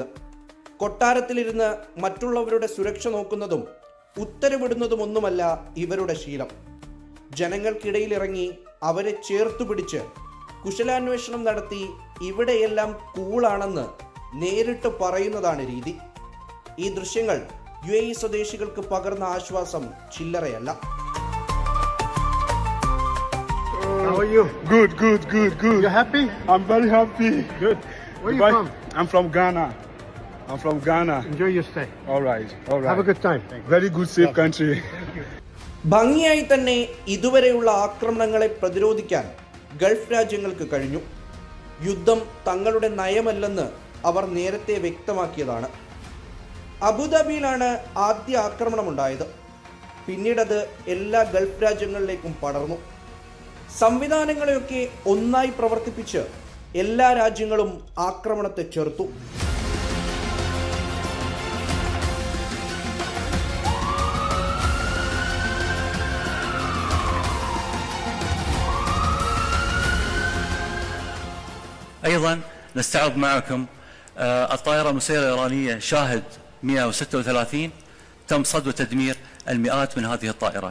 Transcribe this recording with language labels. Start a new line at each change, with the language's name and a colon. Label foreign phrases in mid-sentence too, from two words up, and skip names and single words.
Malayalam: കൊട്ടാരത്തിലിരുന്ന് മറ്റുള്ളവരുടെ സുരക്ഷ നോക്കുന്നതും ഉത്തരവിടുന്നതുമൊന്നുമല്ല ഇവരുടെ ശീലം. ജനങ്ങൾക്കിടയിലിറങ്ങി അവരെ ചേർത്തുപിടിച്ച് കുശലാന്വേഷണം നടത്തി ഇവിടെയെല്ലാം കൂളാണെന്ന് നേരിട്ട് പറയുന്നതാണ് രീതി. ഈ ദൃശ്യങ്ങൾ UAE സ്വദേശികൾക്ക് പകർന്ന ആശ്വാസം ചില്ലറയല്ല.
English: How are you? Good. You happy? I'm very happy. Good. Where are you from? I'm from Ghana. Enjoy your stay. All right. Have a good time. Very good, safe country.
Malayalam: ഭംഗിയായി തന്നെ ഇതുവരെയുള്ള ആക്രമണങ്ങളെ പ്രതിരോധിക്കാൻ ഗൾഫ് രാജ്യങ്ങൾക്ക് കഴിഞ്ഞു. യുദ്ധം തങ്ങളുടെ നയമല്ലെന്ന് അവർ നേരത്തെ വ്യക്തമാക്കിയതാണ്. അബുദാബിയിലാണ് ആദ്യ ആക്രമണമുണ്ടായത്. പിന്നീടത് എല്ലാ ഗൾഫ് രാജ്യങ്ങളിലേക്കും പടർന്നു. സംവിധാനങ്ങളെയൊക്കെ ഒന്നായി പ്രവർത്തിപ്പിച്ച് എല്ലാ രാജ്യങ്ങളും ആക്രമണത്തെ ചെറുത്തു.
Arabic: أيضا نستعرض معكم الطائرة المسيرة الإيرانية شاهد 136 تم صد وتدمير المئات من هذه الطائرة.